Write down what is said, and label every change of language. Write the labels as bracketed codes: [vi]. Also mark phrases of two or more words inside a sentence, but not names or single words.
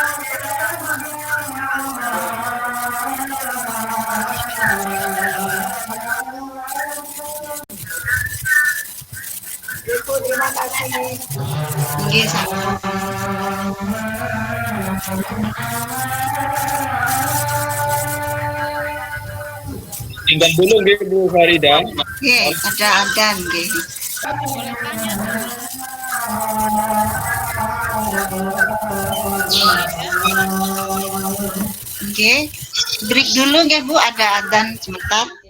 [id] Ibu, terima kasih. Nggih, sama. Tinggal dulu nggih Bu Farida. Nggih, ada adzan nggih. Boleh tanya, Bu. Nggih. Break dulu nggih Bu, ada adzan sebentar.